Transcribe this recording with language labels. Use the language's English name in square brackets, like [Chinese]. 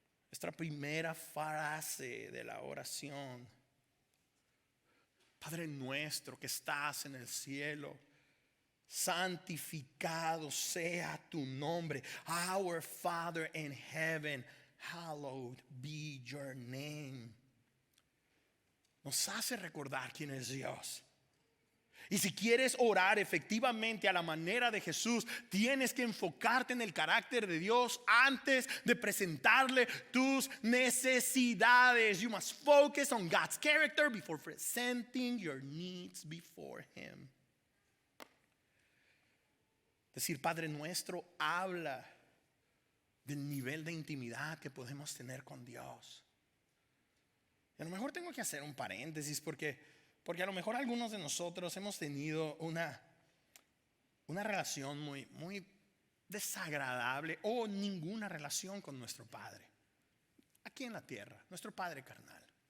[Spanish] Nuestra primera frase de la oración: Padre nuestro que estás en el cielo, santificado sea tu nombre. [English] Our Father in heaven, hallowed be your name. [Spanish] Nos hace recordar quién es Dios. Y si quieres orar efectivamente a la manera de Jesús, tienes que enfocarte en el carácter de Dios antes de presentarle tus necesidades. [English] You must focus on God's character before presenting your needs before Him. [Spanish] Decir Padre Nuestro habla del nivel de intimidad que podemos tener con Dios. Y a lo mejor tengo que hacer un paréntesis porque a lo mejor algunos de nosotros hemos tenido una relación muy desagradable o ninguna relación con nuestro Padre aquí en la tierra, nuestro Padre carnal.